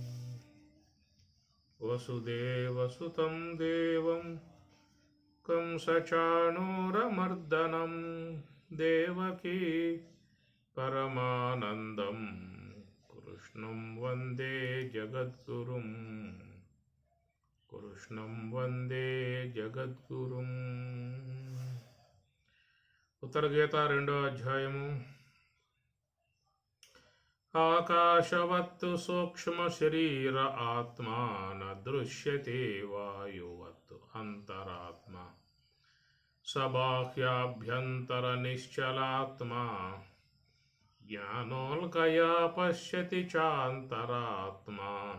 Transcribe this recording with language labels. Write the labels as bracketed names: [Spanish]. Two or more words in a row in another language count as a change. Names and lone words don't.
[Sanskrit] वसुदेवसुतं देवं कंसचाणूरमर्दनं देवकी परमानन्दं कृष्णं वन्दे जगद्गुरुं। कृष्णं वन्दे जगद्गुरुं। [Telugu] उत्तर गीता 2వ అధ్యాయము. [Sanskrit] ఆకాశవత్తు సూక్ష్మ శరీర ఆత్మా న దృశ్యతే వాయువత్తు అంతరాత్మ సబాహ్యాభ్యంతర నిశ్చలాత్మా జ్ఞానోల్కయా పశ్యతి చాంతరాత్మా